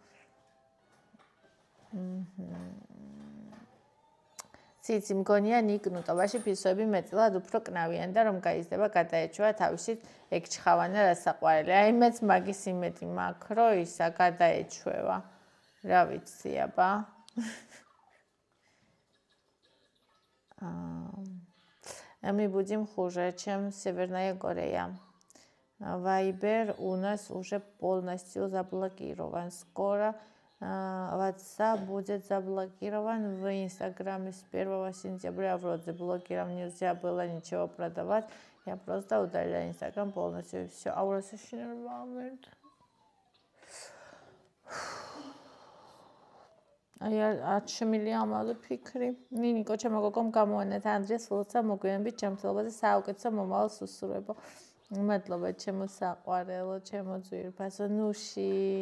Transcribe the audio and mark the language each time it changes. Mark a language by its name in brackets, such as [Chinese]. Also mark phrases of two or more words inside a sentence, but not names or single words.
[Georgian] ციცი მგონია ნიკნუტობაში ფისოები მეტად უფრო კნავიან და რომ გაიზრდება გადაეჩვა თავისით ეგ ჩხავანა რასაყვარელი აი მეც მაგის იმედი მაქვს რომ ისა გადაეჩვევა რა ვიცი აბა [Russian] мы будем хуже чем Северная Корея Viber у нас уже полностью заблокирован скоро WhatsApp будет заблокирован в Инстаграме с 1 сентября вроде блокирован нельзя было ничего продавать я просто удалила Инстаграм полностью и все а у вас еще момент [Georgian] აი არ შემილია ამაზე ფიქრი. ნინიკო ჩემო გოგომ გამოანეთ ანდრიას ლოცა მოგვიანებით ჩემთელობაზე საუკეთესო მომავალს უსურვებო. მადლობა ჩემო საყვარელო, ჩემო ძვირფასო ნუში.